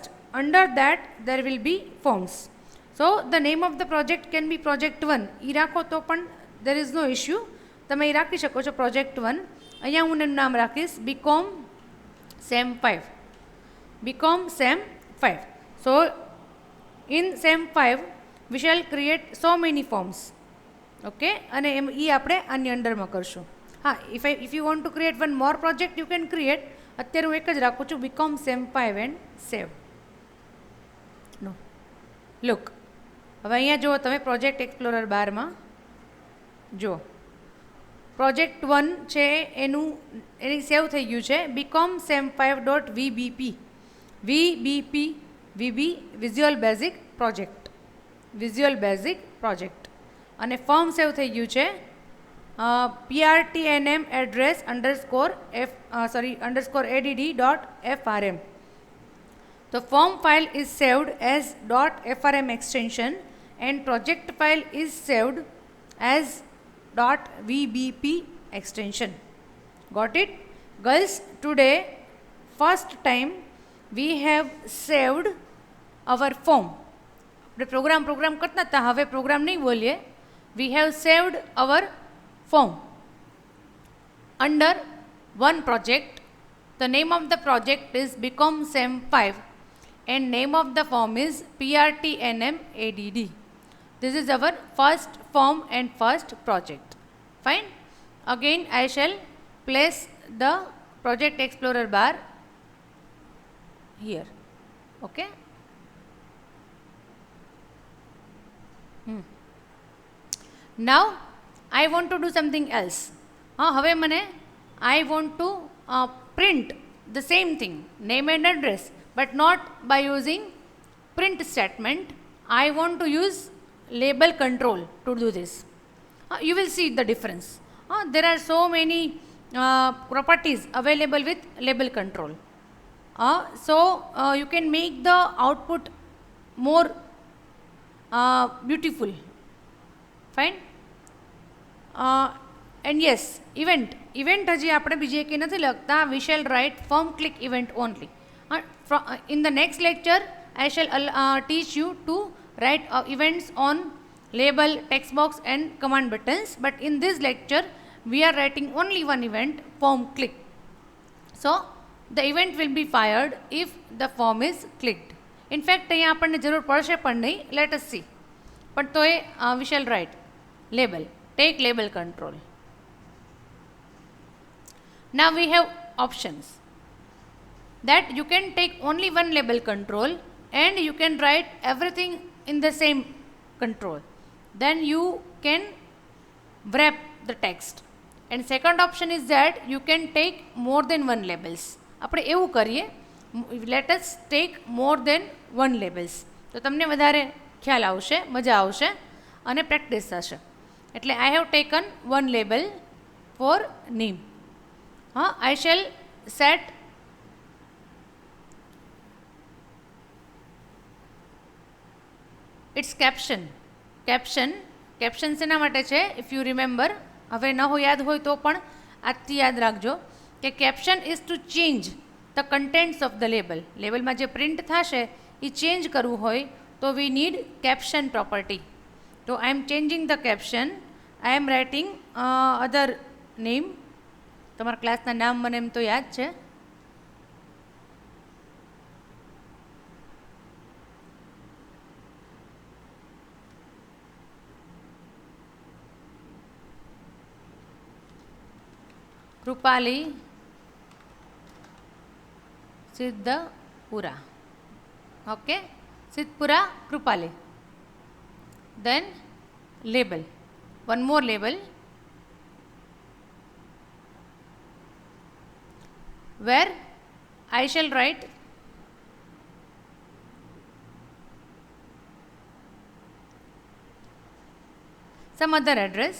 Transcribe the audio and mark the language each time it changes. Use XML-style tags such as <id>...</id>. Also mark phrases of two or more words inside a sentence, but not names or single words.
<en>Under that there will be forms. So the name of the project can be project 1.</en> <gu>ઈ રાખો તો પણ</gu> <en>there is no issue.</en> <gu>તમે ઈ રાખી શકો છો project 1. અહીંયા હું એનું નામ રાખીશ BCom SEM 5.</gu> <en>BCom SEM 5. So in SEM 5 we shall create so many forms.</en> <gu>Okay, અને ઈ આપણે આની અંડરમાં કરશું.</gu> <en>If you want to create one more project you can create.</en> <gu>અત્યારે હું એક જ રાખું છું BCom SEM 5</gu> <en>and save. No, look,</en> <gu>હવે અહીંયા જુઓ તમે</gu> <en>project explorer</en> <gu>બારમાં જુઓ પ્રોજેક્ટ 1 છે એની સેવ થઈ ગયું છે BCom SEM 5.vbp VB Visual Basic Project અને</gu> <en>form save</en> <gu>થઈ ગયું છે PRTNM address _add.frm.</gu> <en>The form file is saved as .frm extension and project file is saved as .vbp extension. Got it? Girls, today first time we have saved our form.</en> <gu>program કરતા હતા, હવે program નહીં બોલીએ.</gu> <en>We have saved our form under one project. The name of the project is BCom SEM 5 and name of the form is PRTNMADD. This is our first form and first project. Fine. Again I shall place the project explorer bar here. Okay. Now I want to do something else.</en> <gu>હવે મને</gu> <en>I want to print the same thing, name and address, but not by using print statement. I want to use label control to do this. You will see the difference. There are so many properties available with label control. So you can make the output more beautiful. Fine. And yes,</en> <gu>event હજી આપણે બીજી એકે નથી લખતા.</gu> <en>We shall write firm click event only. In the next lecture I shall teach you to write events on label, text box and command buttons, but in this lecture we are writing only one event, form click. So the event will be fired if the form is clicked. In fact</en> <gu>અહીંયા આપણને જરૂર પડશે પણ નહીં.</gu> <en>Let us see.</en> <gu>પણ તો એ</gu> <en>we shall write label, take label control. Now we have options that you can take only one label control and you can write everything in the same control. Then you can wrap the text. And second option is that you can take more than one labels.</en> <gu>આપણે એવું કરીએ,</gu> <en>let us take more than one labels.</en> <gu>તો તમને વધારે ખ્યાલ આવશે, મજા આવશે અને પ્રેક્ટિસ થશે.</gu> <en>એટલે I have taken one label for name. I shall set its caption.</en> <gu>Caption શેના માટે છે?</gu> <en>If you remember,</en> <gu>હવે ન હોય યાદ હોય તો પણ આજથી યાદ રાખજો કે</gu> <en>caption is to change the contents of the label.</en> <gu>લેબલમાં જે પ્રિન્ટ થશે એ ચેન્જ કરવું હોય તો</gu> <en>we need caption property. So I am changing the caption. I am writing other name.</en> <gu>તમારા ક્લાસના નામ મને એમ તો યાદ છે. કૃપાલી સિદ્ધપુરા. ઓકે, સિદ્ધપુરા કૃપાલી.</gu> <en>Then label, one more label where I shall write some other address.</en>